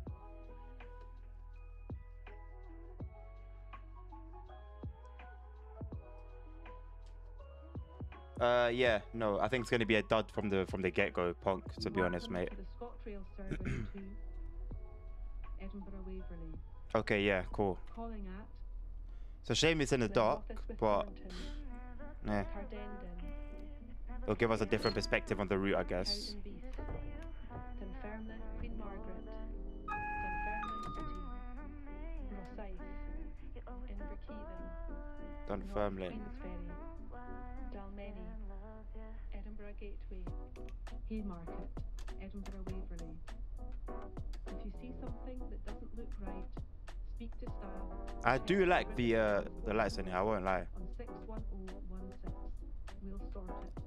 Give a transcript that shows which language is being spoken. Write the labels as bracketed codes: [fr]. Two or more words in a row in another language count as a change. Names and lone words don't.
[en] Yeah, no, I think it's gonna be a dud from the get-go, Punk, to be honest, mate. To the ScotRail service to Edinburgh Waverley. Okay, yeah, cool. Calling at It's a shame it's in the dark, but yeah, Cardendon, it'll give us a different perspective on the route, I guess. Cowdenbeath, Dunfermline, Queen Margaret, Dunfermline City, Rosyth, Inverkeithing, Dunfermline. Queensferry, Dalmeny, Edinburgh Gateway, Haymarket, Edinburgh Waverley. If you see something that doesn't look right, speak to staff. I do like the lights in here, I won't lie. On 61016. We'll sort it.